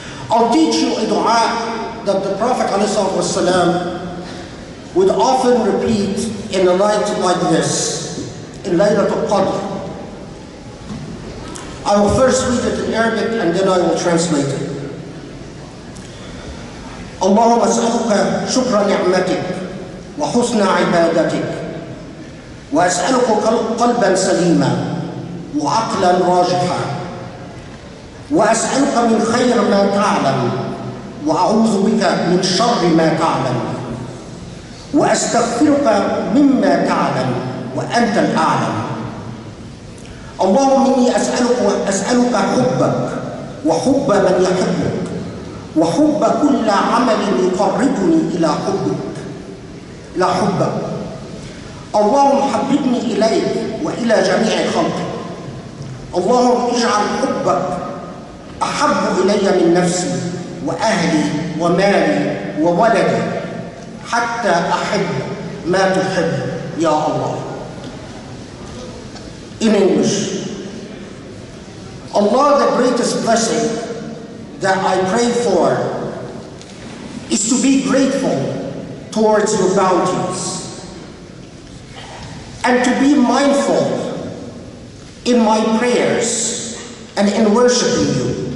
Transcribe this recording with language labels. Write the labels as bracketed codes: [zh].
[en] I'll teach you a dua that the Prophet ﷺ would often repeat in a night like this, in Laylat al Qadr. I will first read it in Arabic and then I will translate it. [ar] اللهم أسألك شكر نعمتك وحسن عبادتك وأسألك قلبا سليما وعقلا راجحا وأسألك من خير ما تعلم وأعوذ بك من شر ما تعلم وأستغفرك مما تعلم وأنت الأعلم اللهم إني أسألك حبك وحب من يحبك وحب كل عمل يقربني إلى حبك اللهم حببني إليك وإلى جميع خلقك اللهم اجعل حبك أحب إلي من نفسي وأهلي ومالي وولدي حتى أحب ما تحب يا الله. [en] In English, Allah, the greatest blessing that I pray for is to be grateful towards your bounties and to be mindful in my prayers and in worshiping you.